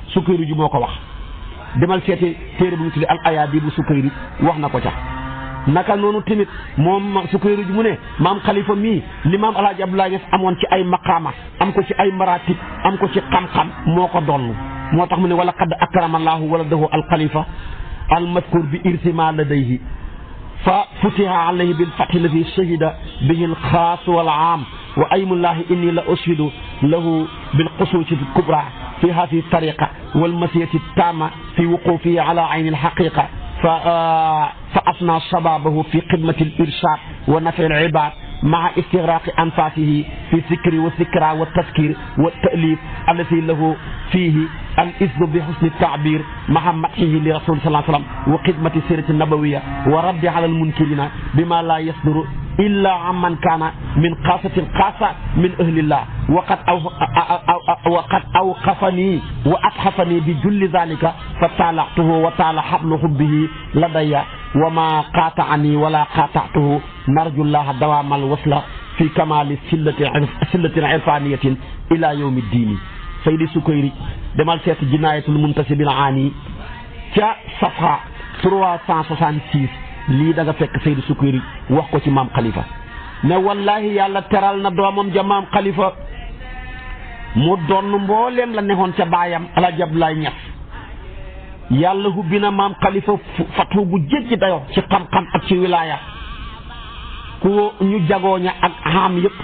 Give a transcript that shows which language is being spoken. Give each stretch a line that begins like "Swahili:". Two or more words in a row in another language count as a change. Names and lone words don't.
Wolof: Sukayri ji moo ko wax demal seeti téere bu ñu tuddee al ayaadi bu Sukayri wax na ko ca naka noonu tamit moom Sukayri ji mu ne maam Khalifa mii li maam Alaaji Abdoulaye Niass amoon ci ay maqaama am ko ci ay maratib am ko ci xam-xam moo ko donn moo tax mu ne
Arabic: ولقد أكرم الله ولده الخليفة المذكور بارتسامه لديه ففتح عليه بالفتح الذي شهد به الخاص والعام وايم الله إني لأشهد له بالخصوصية الكبرى في هذه الطريقة والمشيخة التامة في وقوفه على عين الحقيقة فأفنى شبابه في خدمة الإرشاد ونفع العباد مع استغراق أنفاسه في الذكر والذكرى والتذكير والتأليف الذي له فيه الإذن بحسن التعبير مع مدحه لرسول صلى الله عليه وسلم وخدمة السيرة النبوية ورد على المنكرين بما لا يصدر إلا عمن كان من قاسة القاسة من أهل الله وقد أوقفني وأتحفني بجل ذلك فطالعته وطال حبل حبه لدي وما قاطعني ولا قاطعته نرجو الله دوام الوصل في كمال سلة عرفانية إلى يوم الدين سيدي سكيري
Wolof: demal seet jinaayatul muntasibin aani ca safha 366 lii da nga fekk Seydi Sukayri wax ko ci maam Khalifa ne wallahi yàlla teral na doomam ja maam Khalifa mu doon mbooleem la neexoon ca baayam Alaaji Abdoulaye Niass yàlla hubbi na maam Khalifa fatu bu jéggi dayo ci xam-xam ak ci wilaaya ku ñu jagooña ak xam yëpp